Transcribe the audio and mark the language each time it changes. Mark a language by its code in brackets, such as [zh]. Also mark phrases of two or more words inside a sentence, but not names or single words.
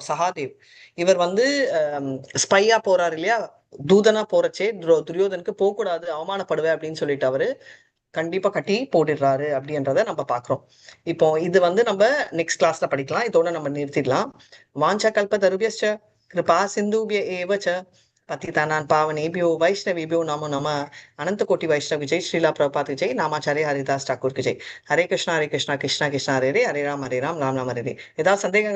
[ta] சகாதேவ் இவர் வந்து ஸ்பையா போறாரு இல்லையா, தூதனா போறச்சே துரியோதனுக்கு போக கூடாது, அவமானப்படுவேன் அப்படின்னு சொல்லிட்டு அவரு கண்டிப்பா கட்டி போட்டுடுறாரு அப்படின்றத நம்ம பாக்குறோம். இப்போ இது வந்து நம்ம [en] next class [ta] படிக்கலாம். இதோட நம்ம நிறுத்திடலாம். [sa] वाञ्छा कल्प तरुभ्यश्च कृपा सिन्धुभ्य एव च पतितानां पावनेभ्यो वैष्णवेभ्यो नमो नमः. अनंत कोटि वैष्णव जय श्रीला प्रभुपाद जय. [hi] नामाचार्य हरिदास ठाकुर की जय. [sa] हरे कृष्णा कृष्णा कृष्णा हरे हरे, हरे राम राम राम हरे हरे. [ta] ஏதாவது சந்தேகம்